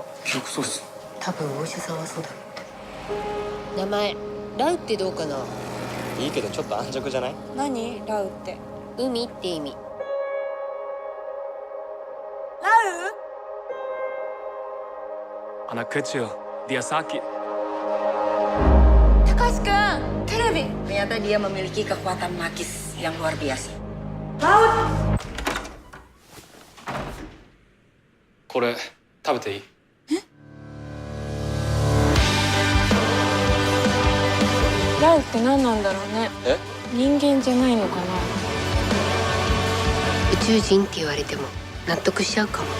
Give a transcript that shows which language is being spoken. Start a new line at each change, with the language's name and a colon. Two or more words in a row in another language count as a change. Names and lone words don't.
Japanese: 記憶喪失。多分お医者さんはそうだろう。名前ラウってどうかな。いいけどちょっと安直じゃない？何ラウって。海って意味。ラウ
Indonesian: Ana kecil, dia sakit.
Japanese: 高橋くん、テレビ。
Indonesian: Ternyata dia memiliki kekuatan magis yang luar biasa.
Japanese: これ食べていい？ラウって何なんだろうね。え？人間じゃないのかな。宇宙人って言われても納得しちゃうかも。